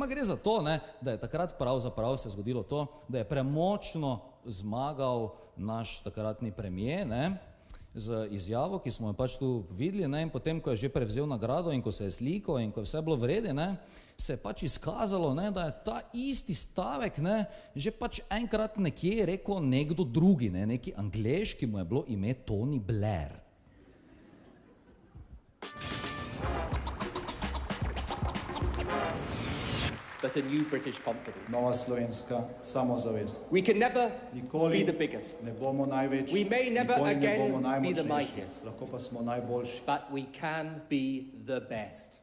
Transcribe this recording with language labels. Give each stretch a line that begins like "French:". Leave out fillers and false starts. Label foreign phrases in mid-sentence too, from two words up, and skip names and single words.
Slovenian: Gre za to, ne, da je takrat pravzaprav se zgodilo to, da je premočno zmagal naš takratni premier, ne, z izjavo, ki smo jo pač tu videli, ne, in potem, ko je že prevzel nagrado in ko se je slikal in ko je vse bilo vrede, ne, se je pač izkazalo, ne, da je ta isti stavek, ne, že pač enkrat nekje rekel nekdo drugi, ne, neki Anglež, ki mu je bilo ime Tony Blair.
English: But a new British confidence.
Slovenian: Nova slovenska samozavest.
English: We can never
Slovenian: Nikoli
English: be the biggest.
Slovenian: Ne bomo največji.
English: We may never
Slovenian: Nikoli
English: again
Slovenian: ne bomo
English: be the
Slovenian: najmočnejši.
English: mightiest.
Slovenian: Lahko pa smo najboljši.
English: But we can be the best.